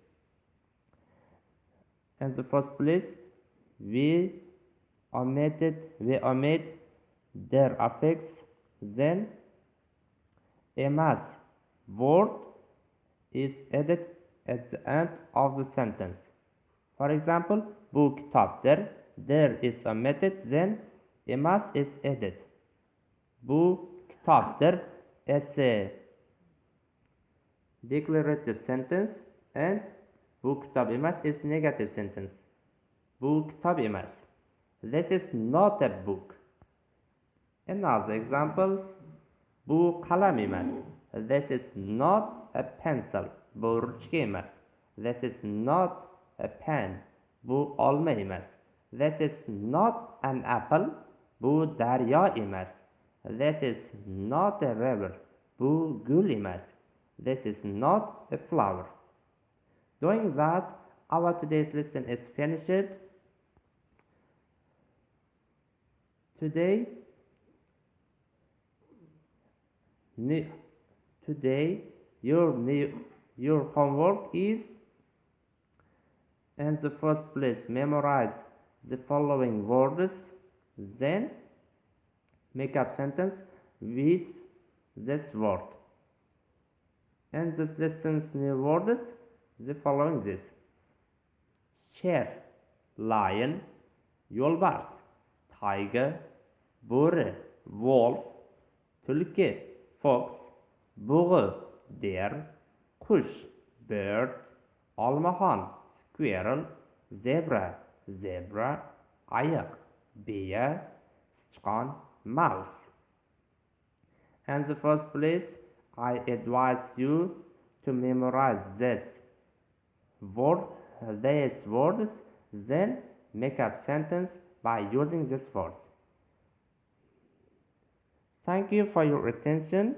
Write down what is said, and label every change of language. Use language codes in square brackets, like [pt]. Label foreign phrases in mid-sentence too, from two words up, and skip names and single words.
[en] In the first place, we omit their affix, then emas word is added at the end of the sentence. For example, [uz] bu kitabdir. [en] There is omitted, then emas is added. [uz] Bu kitabdir [en] as a declarative sentence, and [uz] bu kitab emas [en] is negative sentence. [uz] Bu kitab emas. [en] This is not a book. Another example: [uz] bu qalam emas. [en] This is not a pencil. [uz] Bu ruchka emas. [en] This is not a pen. [uz] Bu olma emas. [en] This is not an apple. [uz] Bu daryo emas. [en] This is not a river. [uz] Bu gul emas. [en] This is not a flower. Doing that, our today's lesson is finished. Today your homework is, in the first place, memorize the following words, then make up sentence with this word. And this lesson's new words, the following this: sher, lion, [uz] yo'lbars, tiger, bo'ri, wolf, tulki, fox, bug'i, deer, qush, bird, olmaxon, squirrel, zebra, ayiq, biya, sichqon, [en] mouse. In the first place, I advise you to memorize these words, then make up sentence by using these words. Thank you for your attention.